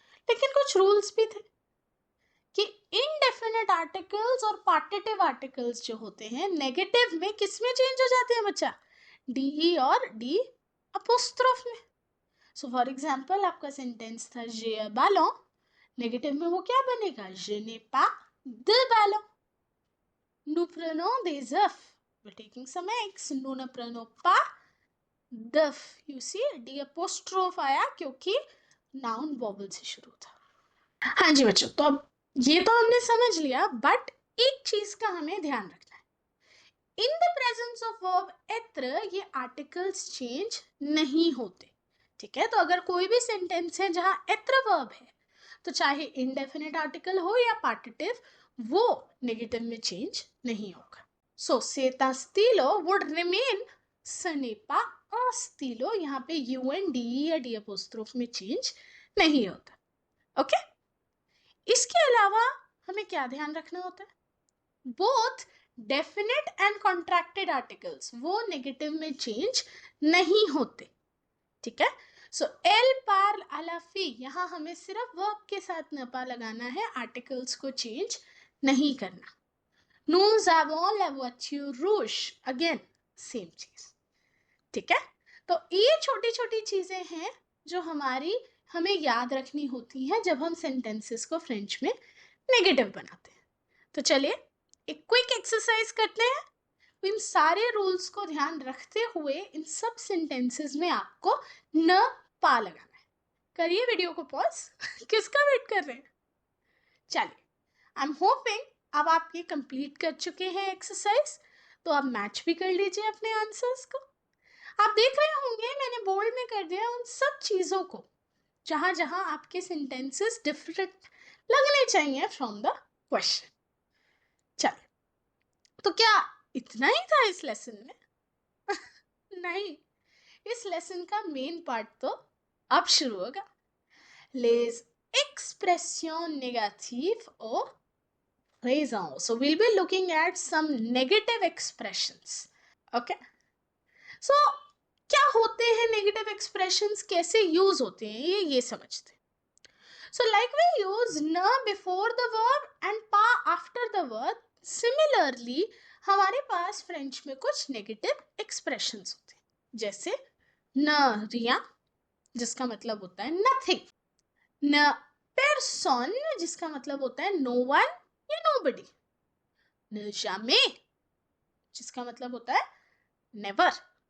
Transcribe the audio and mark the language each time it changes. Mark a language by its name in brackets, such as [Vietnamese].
[Hindi] लेकिन कुछ रूल्स भी थे कि इनडेफिनेट आर्टिकल्स और पार्टिटिव आर्टिकल्स जो होते हैं नेगेटिव में किस में चेंज हो जाते हैं बच्चा? डी और डी अपोस्ट्रोफ में. सो फॉर एग्जाम्पल आपका सेंटेंस था [French] j'ai un ballon, [Hindi] नेगेटिव में वो क्या बनेगा, [French] je n'ai pas de ballon. Nous prenons des œufs, [English] we're taking some eggs. [French] Nous ne prenons pas d'œufs. [Hindi] You see, D apostrophe आया क्योंकि noun vowel से शुरू था. हाँ जी बच्चों, तो अब ये तो हमने समझ लिया, बट एक चीज का हमें ध्यान रखना है. [English] in the presence of [Hindi] verb एत्र ये आर्टिकल्स चेंज नहीं होते. ठीक है, तो अगर कोई भी सेंटेंस है जहां एत्र वर्ब है, तो चाहे इनडेफिनेट आर्टिकल हो या पार्टिटिव, वो नेगेटिव में चेंज नहीं होगा. सो सेता स्टीलो वुड रिमेन सनेपा अस्तीलो. यहाँ पे यू एन डी या डी अपोस्ट्रोफ में चेंज नहीं होता. ओके, इसके अलावा हमें क्या ध्यान रखना होता है, [English] both definite and contracted articles [Hindi] वो नेगेटिव में चेंज नहीं होते. ठीक है, सो एल पार अलाफी, यहां हमें सिर्फ वर्ब के साथ नपा लगाना है, आर्टिकल्स को चेंज नहीं करना. [French] Nous avons la voiture rouge, [Hindi] again same चीज. ठीक है, तो ये छोटी छोटी चीजें हैं जो हमें याद रखनी होती हैं जब हम सेंटेंसेस को फ्रेंच में नेगेटिव बनाते हैं. तो चलिए एक क्विक एक्सरसाइज करते हैं. इन सारे रूल्स को ध्यान रखते हुए इन सब सेंटेंसेस में आपको न पा लगाना है. करिए वीडियो को पॉज. किसका वेट कर रहे हैं? चलिए, [English] I am hoping [Hindi] अब आप ये कंप्लीट कर चुके हैं एक्सरसाइज, तो आप मैच भी कर लीजिए अपने आंसर्स को. आप देख रहे होंगे मैंने बोल्ड में कर दिया उन सब चीजों को जहां जहां आपके सेंटेंसेस डिफरेंट लगने चाहिए फ्रॉम द क्वेश्चन. चलिए, तो क्या इतना ही था इस लेसन में? नहीं, इस लेसन का मेन पार्ट तो अब शुरू होगा. [French] les expressions négatives au présent. [English] So we'll be looking at some negative expressions. [Hindi] Okay, so क्या होते हैं नेगेटिव एक्सप्रेशंस, कैसे यूज होते हैं ये समझते हैं. [English] So like we use न before the verb and pa after the verb, similarly [Hindi] हमारे पास फ्रेंच में कुछ नेगेटिव एक्सप्रेशंस होते हैं, जैसे न रिया जिसका मतलब होता है नथिंग, न पर्सन जिसका मतलब होता है नो वन या नोबडी, न jamais जिसका मतलब होता है नेवर.